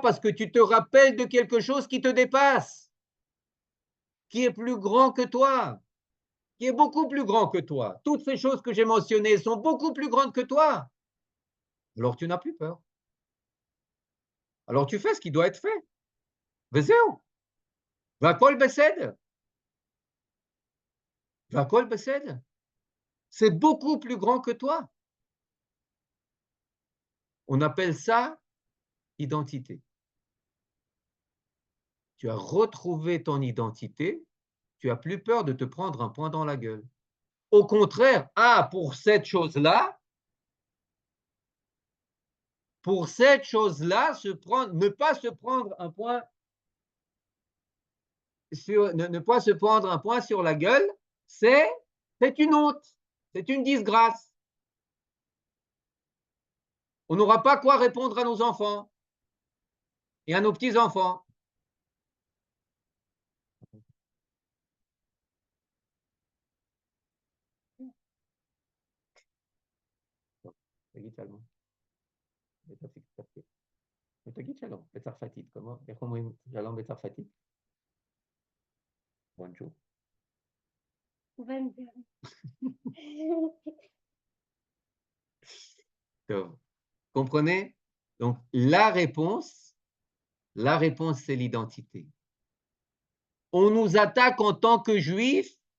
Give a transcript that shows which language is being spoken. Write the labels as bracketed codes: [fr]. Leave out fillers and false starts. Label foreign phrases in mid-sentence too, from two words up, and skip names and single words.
[fr] Parce que tu te rappelles de quelque chose qui te dépasse, qui est plus grand que toi, qui est beaucoup plus grand que toi. Toutes ces choses que j'ai mentionnées sont beaucoup plus grandes que toi. Alors tu n'as plus peur. Alors tu fais ce qui doit être fait. [he] וזהו. והכל בסדר. והכל בסדר. [fr] C'est beaucoup plus grand que toi. On appelle ça identité. Tu as retrouvé ton identité, tu as plus peur de te prendre un poing dans la gueule. Au contraire, pour cette chose-là, ne pas se prendre un point ne pas se prendre un point sur la gueule, c'est une honte, c'est une disgrâce. On n'aura pas quoi répondre à nos enfants et à nos petits-enfants. [he] תגיד שלום. תגיד שלום בצרפתית. איך אומרים שלום בצרפתית? [fr] Bonjour. Comprenez? Donc, la réponse, c'est l'identité. On nous attaque en tant que juifs.